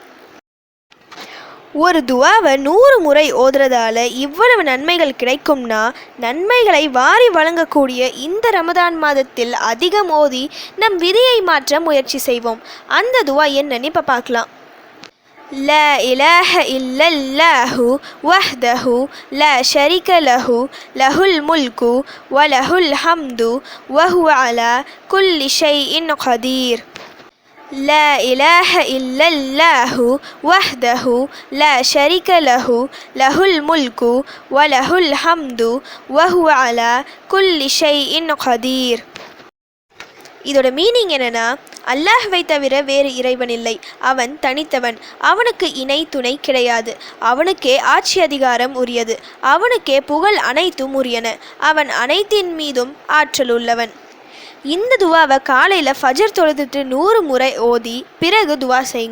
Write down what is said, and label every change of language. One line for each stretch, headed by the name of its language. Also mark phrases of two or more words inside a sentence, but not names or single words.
Tamil: ஒரு துவாவை 100 முறை ஓதுறதால இவ்வளவு நன்மைகள் கிடைக்கும்னா நன்மைகளை வாரி வழங்கக்கூடிய இந்த ரமதான் மாதத்தில் அதிகம் ஓதி நம் விதியை மாற்ற முயற்சி செய்வோம். அந்த துவா என்னன்னு இப்போ பார்க்கலாம்.
Arabic: لا إله إلا الله وحده لا شريك له له الملك وله الحمد وهو على كل شيء قدير. لا إله إلا الله وحده لا شريك له له الملك وله الحمد وهو على كل شيء قدير.
Tamil: இதோட மீனிங் என்னன்னா, அல்லாஹ்வை தவிர வேறு இறைவன் இல்லை. அவன் தனித்தவன். அவனுக்கு இணை துணை கிடையாது. அவனுக்கே ஆட்சி அதிகாரம் உரியது. அவனுக்கே புகழ் அனைத்தும் உரியன. அவன் அனைத்தின் மீதும் ஆற்றல் உள்ளவன். இந்த துவாவை காலையில் ஃபஜர் தொழுதுட்டு 100 முறை ஓதி பிறகு துவா செய்யுங்க.